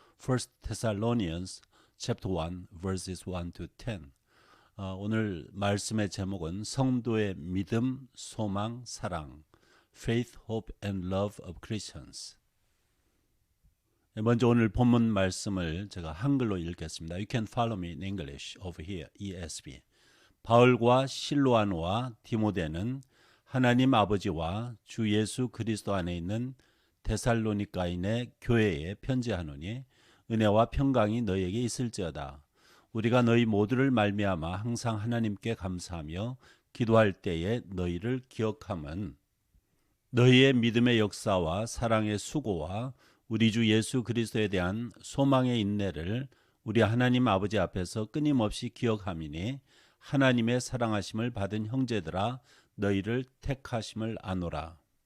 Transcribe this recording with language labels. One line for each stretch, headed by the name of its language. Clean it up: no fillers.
English: First Thessalonians chapter 1 verses 1 to 10.
Korean: 오늘 말씀의 제목은 성도의 믿음, 소망, 사랑,
English: Faith, Hope and Love of Christians.
Korean: 먼저 오늘 본문 말씀을 제가 한글로 읽겠습니다.
English: You can follow me in English over here, ESV.
Korean: 바울과 실로아노와 디모데는 하나님 아버지와 주 예수 그리스도 안에 있는 데살로니가인의 교회에 편지하노니 은혜와 평강이 너희에게 있을지어다. 우리가 너희 모두를 말미암아 항상 하나님께 감사하며 기도할 때에 너희를 기억함은 너희의 믿음의 역사와 사랑의 수고와 우리 주 예수 그리스도에 대한 소망의 인내를 우리 하나님 아버지 앞에서 끊임없이 기억함이니 하나님의 사랑하심을 받은 형제들아 너희를 택하심을 아노라.